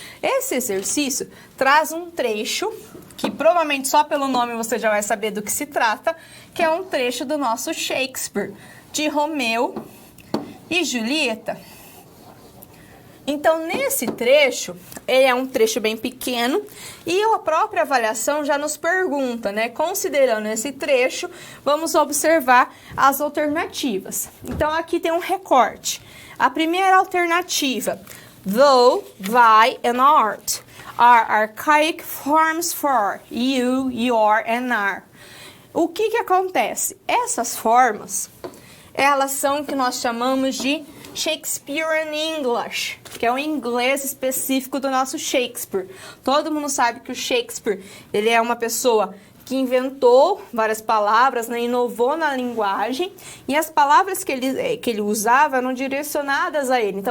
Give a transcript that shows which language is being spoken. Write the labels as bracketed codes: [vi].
[pt] Esse exercício traz um trecho, que provavelmente só pelo nome você já vai saber do que se trata, que é um trecho do nosso Shakespeare, de Romeu e Julieta. Então, nesse trecho, ele é um trecho bem pequeno e a própria avaliação já nos pergunta, né? Considerando esse trecho, vamos observar as alternativas. Então, aqui tem um recorte. A primeira alternativa, [en] though, thy and art are archaic forms for you, your and are. [pt] O que acontece? Essas formas, elas são o que nós chamamos de Shakespearean English, que é o inglês específico do nosso Shakespeare. Todo mundo sabe que o Shakespeare, ele é uma pessoa que inventou várias palavras, né, inovou na linguagem, e as palavras que ele usava eram direcionadas a ele.